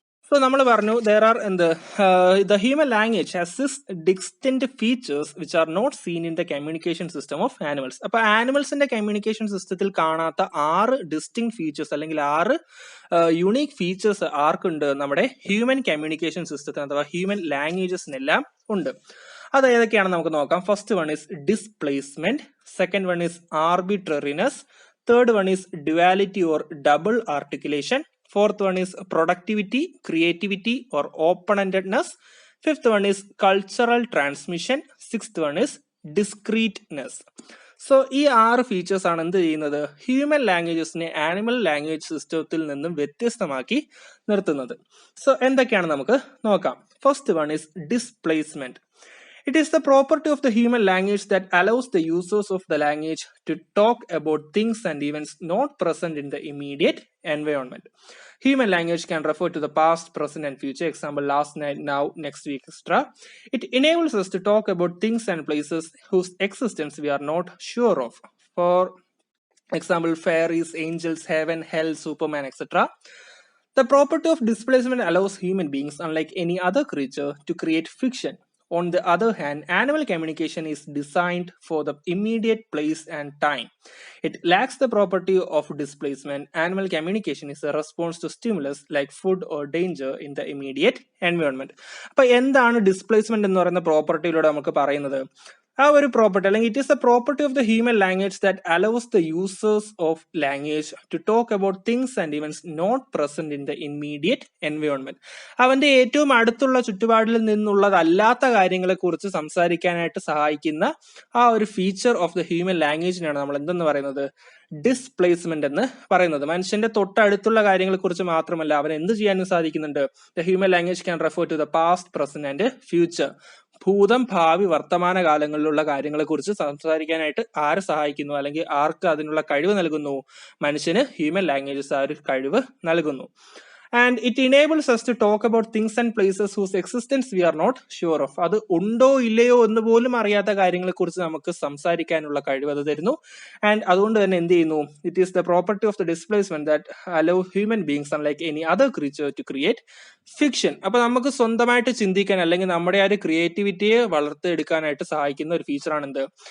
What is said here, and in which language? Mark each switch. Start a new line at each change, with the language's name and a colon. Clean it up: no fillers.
English: So,
Malayalam: നമ്മൾ പറഞ്ഞു
English: there are the human language has six distinct features which are not seen in the communication system of animals.
Malayalam: അപ്പോൾ ആനിമൽസിന്റെ communication സിസ്റ്റത്തിൽ കാണാത്ത 6 distinct features അല്ലെങ്കിൽ 6 unique features ആർക്കുണ്ട്? നമ്മുടെ human communication സിസ്റ്റത്തിന് അഥവാ ഹ്യൂമൻ ലാംഗ്വേജസിനെല്ലാം ഉണ്ട്. അത് ഏതൊക്കെയാണെന്ന് നമുക്ക് നോക്കാം.
English: First one is displacement, second one is arbitrariness, third one is duality or double articulation, fourth one is productivity, creativity or open-endedness, fifth one is cultural transmission, sixth one is discreteness.
Malayalam: So ഈ 6 features ആണ് എന്ത് ചെയ്യുന്നത്? Human ലാംഗ്വേജസിനെ animal language സിസ്റ്റത്തിൽ നിന്നും വ്യത്യസ്തമാക്കി നിർത്തുന്നത്. So എന്തൊക്കെയാണ് നമുക്ക് നോക്കാം.
English: First one is displacement. It is the property of the human language that allows the users of the language to talk about things and events not present in the immediate environment. Human language can refer to the past, present and future. Example, last night, now, next week, etc. It enables us to talk about things and places whose existence we are not sure of. For example, fairies, angels, heaven, hell, Superman, etc. The property of displacement allows human beings, unlike any other creature, to create fiction. On the other hand, animal communication is designed for the immediate place and time. It lacks the property of displacement. Animal communication is a response to stimulus like food or danger in the immediate environment.
Malayalam: അപ്പോൾ എന്താണ് displacement എന്ന് പറയുന്ന പ്രോപ്പർട്ടിയിലൂടെ നമുക്ക് പറയുന്നത്? ആ ഒരു property അല്ലെങ്കിൽ
English: It is a property of the human language that allows the users of language to talk about things and events not present in the immediate environment.
Malayalam: അവന്റെ ഏറ്റവും അടുത്തുള്ള ചുറ്റുപാടിൽ നിന്നുള്ളതല്ലാത്ത കാര്യങ്ങളെ കുറിച്ച് സംസാരിക്കാനായിട്ട് സഹായിക്കുന്ന ആ ഒരു
English: feature of the human
Malayalam: ലാംഗ്വേജിനാണ് നമ്മൾ എന്തെന്ന് പറയുന്നത്? ഡിസ്പ്ലേസ്മെന്റ് എന്ന് പറയുന്നത്. മനുഷ്യന്റെ തൊട്ടടുത്തുള്ള കാര്യങ്ങളെ കുറിച്ച് മാത്രമല്ല അവൻ എന്ത് ചെയ്യാനും സാധിക്കുന്നുണ്ട്.
English: The human language can refer to the past, present and future.
Malayalam: ഭൂതം, ഭാവി, വർത്തമാന കാലങ്ങളിലുള്ള കാര്യങ്ങളെ കുറിച്ച് സംസാരിക്കാനായിട്ട് ആരെ സഹായിക്കുന്നു, അല്ലെങ്കിൽ ആർക്ക് അതിനുള്ള കഴിവ് നൽകുന്നു? മനുഷ്യന് ഹ്യൂമൻ ലാംഗ്വേജസ് ആ ഒരു കഴിവ് നൽകുന്നു.
English: And it enables us to talk about things and places whose existence we are not sure of.
Malayalam: അത് ഉണ്ടോ ഇല്ലയോ എന്ന് പോലും അറിയാത്ത കാര്യങ്ങളെ കുറിച്ച് നമുക്ക് സംസാരിക്കാനുള്ള കഴിവ് അത് തരുന്നു. ആൻഡ് അതുകൊണ്ട് തന്നെ എന്ത് ചെയ്യുന്നു?
English: It is the property of the displacement that allow human beings unlike any other creature to create fiction.
Malayalam: അപ്പൊ നമുക്ക് സ്വന്തമായിട്ട് ചിന്തിക്കാൻ അല്ലെങ്കിൽ നമ്മുടെ ആ ഒരു ക്രിയേറ്റിവിറ്റിയെ വളർത്തിയെടുക്കാനായിട്ട് സഹായിക്കുന്ന ഒരു ഫീച്ചറാണ് എന്ത്?